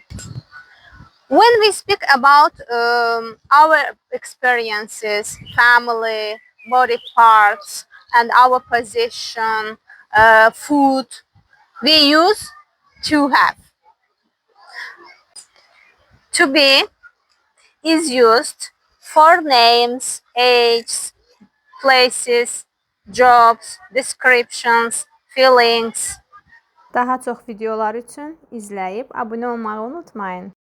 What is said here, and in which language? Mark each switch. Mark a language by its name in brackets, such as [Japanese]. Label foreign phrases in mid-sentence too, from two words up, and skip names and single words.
[English] When we speak about our experiences, family, body parts, and our position, food, we use to have. To be is used for names, ages, places, jobs, descriptions, feelings. [Azerbaijani] Daha çox videolar üçün izləyib abunə olmağı unutmayın.